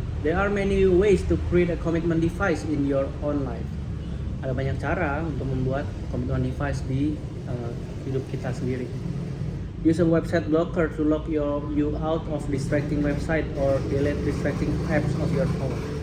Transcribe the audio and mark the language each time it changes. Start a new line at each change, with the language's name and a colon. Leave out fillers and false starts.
English: There are many ways to create a commitment device in your own life.
Indonesian: Ada banyak cara untuk membuat commitment device di hidup kita sendiri.
English: Use a website blocker to lock you out of distracting website or delete distracting apps of your phone.